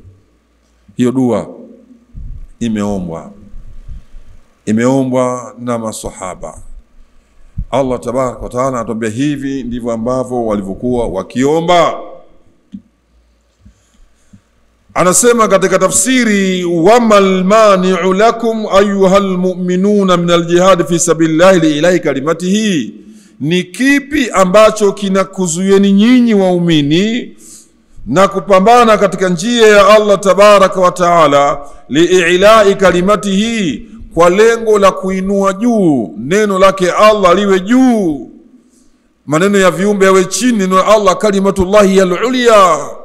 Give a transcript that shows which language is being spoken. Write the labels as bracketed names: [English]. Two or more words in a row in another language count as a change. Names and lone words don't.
[Swahili] Hiyo dua imeombwa na maswahaba. Allah [Arabic] تبارك وتعالى [Swahili] anatuambia hivi ndivyo ambavyo walivyokuwa wakiomba. Anasema katika tafsiri, [Arabic] وما المانع لكم أيها المؤمنون من الجهاد في سبيل الله ل إعلاء كلمته, [Swahili] ni kipi ambacho kinakuzuieni nyinyi waumini na kupambana katika njia ya Allah [Arabic] تبارك وتعالى, لإعلاء كلمته, [Swahili] kwa lengo la kuinua juu neno lake Allah liwe juu, maneno ya viumbe yawe chini, neno la Allah [Arabic] كلمة الله العليا,